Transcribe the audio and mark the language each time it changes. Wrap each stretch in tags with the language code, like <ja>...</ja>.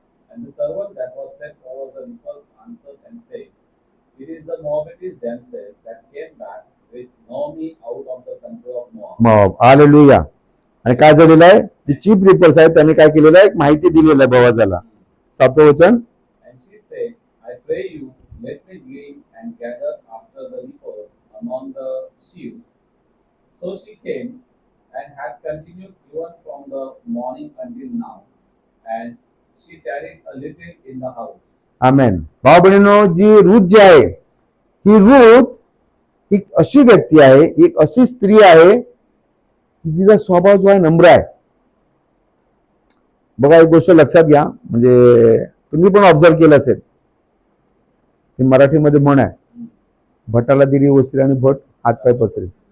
<en>And the servant that was set over the reapers answered and said, It is the Moabites themselves that came back with Naomi out of the country of Moab.</en> <mr>मग hallelujah. आणि काय झालेलं आहे, जे chief reapers आहेत त्यांनी काय केलेलं आहे, एक माहिती दिलेलं आहे बोआजाला. 7th वचन.</mr> <en>And she said, I pray you, let me glean and gather after the reapers among the sheaves. So she came and had continued even from the morning until now, and she tarried a little in the house.</en> <mr>आमेन. भाऊ बहिणींनो, जी Ruth जी आहे, ही Ruth एक अशी व्यक्ती आहे, एक अशी स्त्री आहे की तिचा स्वभाव जो आहे नम्र आहे. बघा, एक गोष्ट लक्षात घ्या, म्हणजे तुम्ही पण ऑब्झर्व केलं असेल, ते मराठीमध्ये म्हण आहे, भटाला दिली वस्त्री आणि भट हातपाय पसरे.</mr>